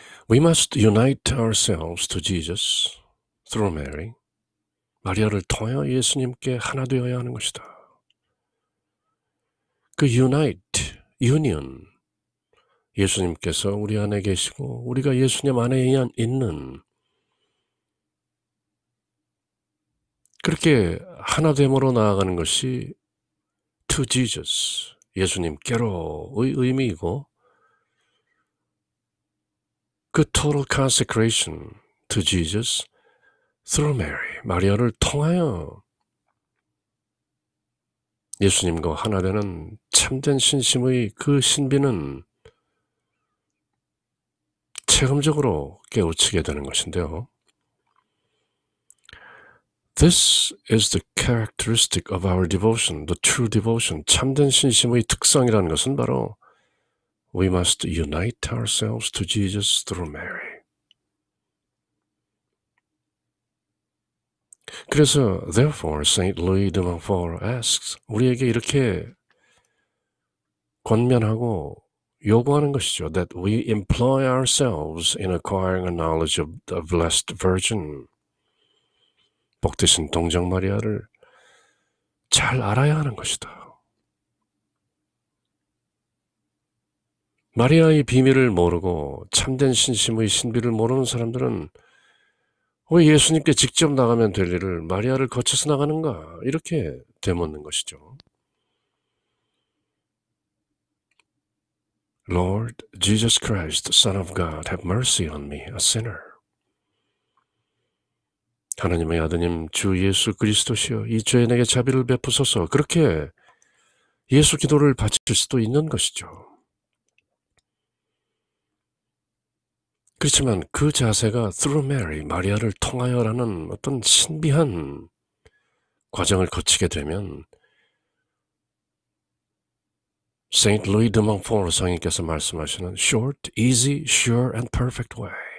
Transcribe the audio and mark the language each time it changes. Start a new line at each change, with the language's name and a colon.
English: We must unite ourselves to Jesus through Mary.
Korean: 마리아를 통하여 예수님께 하나 되어야 하는 것이다. 그 unite, union, 예수님께서 우리 안에 계시고 우리가 예수님 안에 있는, 그렇게 하나됨으로 나아가는 것이 to Jesus, 예수님께로의 의미이고, 그
English: total consecration to Jesus through Mary,
Korean: 마리아를 통하여 예수님과 하나 되는 참된 신심의 그 신비는 체험적으로 깨우치게 되는 것인데요.
English: This is the characteristic of our devotion, the true devotion.
Korean: 참된 신심의 특성이라는 것은 바로
English: We must unite ourselves to Jesus through Mary.
Korean: 그래서
English: therefore
Korean: Saint Louis de Montfort asks, 우리에게 이렇게 권면하고 요구하는 것이죠.
English: That we employ ourselves in acquiring a knowledge of the Blessed Virgin.
Korean: 복되신 동정 마리아를 잘 알아야 하는 것이다. 마리아의 비밀을 모르고 참된 신심의 신비를 모르는 사람들은 왜 예수님께 직접 나가면 될 일을 마리아를 거쳐서 나가는가? 이렇게 되묻는 것이죠.
English: Lord Jesus Christ, Son of God, have mercy on me, a sinner.
Korean: 하나님의 아드님 주 예수 그리스도시여 이 죄 내게 자비를 베푸소서. 그렇게 예수 기도를 바칠 수도 있는 것이죠. 그렇지만 그 자세가
English: through Mary,
Korean: 마리아를 통하여라는 어떤 신비한 과정을 거치게 되면 Saint Louis de Montfort 성인께서 말씀하시는
English: short, easy, sure and perfect way.